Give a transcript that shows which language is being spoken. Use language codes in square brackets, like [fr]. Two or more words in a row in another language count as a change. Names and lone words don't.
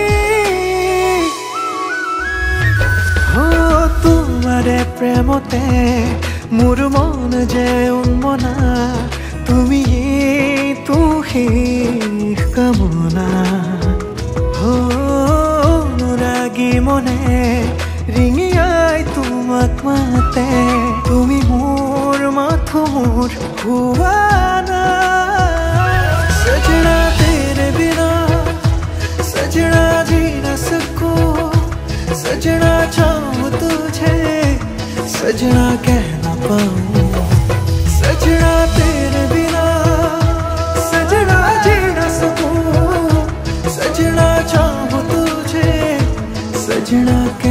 [as] তোমাৰে প্ৰেমতে মোৰ মন যে উন্মনা তুমি শেষ কামনা অনুৰাগী মনে ৰিঙিয়াই তোমাক মাতে তুমি মোৰ মাথো মোৰ হোৱা না [hi] सजना तेरे बिना सजना जी न सकूं सजना चाहूं तुझे सजना कह ना पाऊं सजना तेरे बिना सजना जी ना सकूं सजना चाहूं तुझे सजना कह